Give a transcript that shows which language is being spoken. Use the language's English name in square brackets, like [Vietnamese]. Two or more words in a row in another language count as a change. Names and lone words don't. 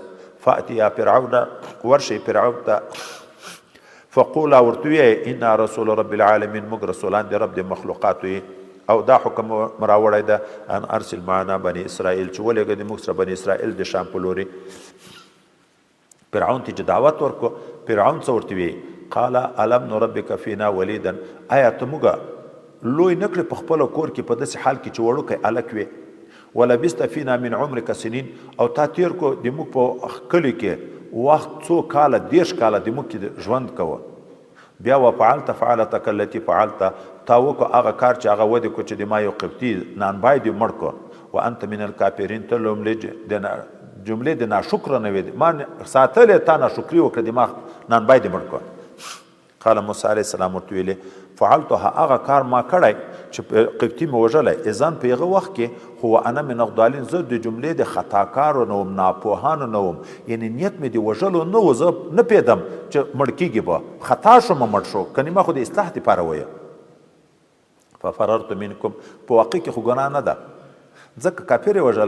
[Pashto] فاتیا فرعون، ورشئ فرعون ته. فقولا ورته ویئ [Arabic] انا رسول رب العالمین، [Pashto] موږ رسولان د رب د مخلوقاتو یې. او دا حکم راوړی ده [Arabic] ان ارسل معنا بني اسرائیل، [Pashto] چې ولېږه د موږ سره بني اسرائیل د شام په لوري. فرعون ته چې دعوت ورکړو، فرعون څه ورته ویئ؟ [Arabic] قال الم نربک فینا ولیدا، [Pashto] آیا ته موږ لوی نه کړې په خپله کور کې په داسې حال کې چې وړوکی هلک وې؟ [Arabic] ولبست فینا من عمرک سنین، [Pashto] او تا تیر کو د موږ په کلي کې وخت څو کاله، 30 کاله د موږ کې ژوند کوه. [Arabic] بیا وفعلت فعلتک التي فعلت، [Pashto] تا وکړو هغه کار چې هغه ودې کو چې د ما یو قبطي نانبای دې مړ کو. [Arabic] وانت من الکافرین، [Pashto] ته لومړی جملې د ناشکره نه وې، ما ساتلې، تا ناشکري وکړه، د ما نانبای دې مړ کو. [Arabic] قال موسی علیه السلام [Pashto] ورته ویلې فعلتها هغه کار ما کړی چې قبطي مې وژلی اذن په هغه وخت کې خو [Arabic] انا من الضالین [Pashto] زه د جملې د خطاکارو نه وم ناپوهانو نه وم یعنی نیت مې د وژلو نه و زه نه پوهېدم چې مړ کېږي به خطا شوم مړ شو کنې ما خو د اصلاح دپاره ویه [Arabic] ففررت منکم [Pashto] په واقع کې خو ګناه نه ده ځکه کافر یې وژلی